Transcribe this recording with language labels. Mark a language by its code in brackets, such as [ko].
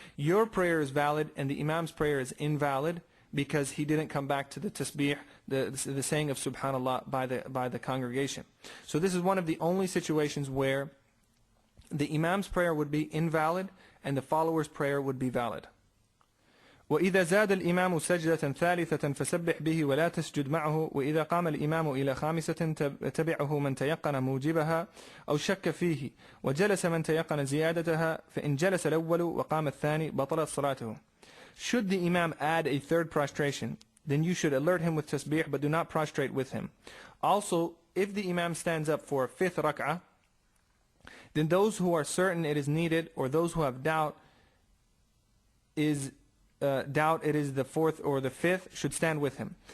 [en] Your prayer is valid and the Imam's prayer is invalid because he didn't come back to the tasbih, the saying of Subhanallah by the congregation. So this is one of the only situations where the Imam's prayer would be invalid and the follower's prayer would be valid. [ar] وإذا زاد الإمام سجدة ثالثة فسبح به ولا تسجد معه وإذا قام الإمام إلى خامسة تبعه من تيقن موجبها أو شك فيه وجلس من تيقن زيادتها فإن جلس الأول وقام الثاني بطلت صلاته. [en] Should the Imam add a third prostration, then you should alert him with tasbih, but do not prostrate with him. Also, if the Imam stands up for a fifth rak'ah, then those who are certain it is needed, or those who have doubt it is the fourth or the fifth, should stand with him.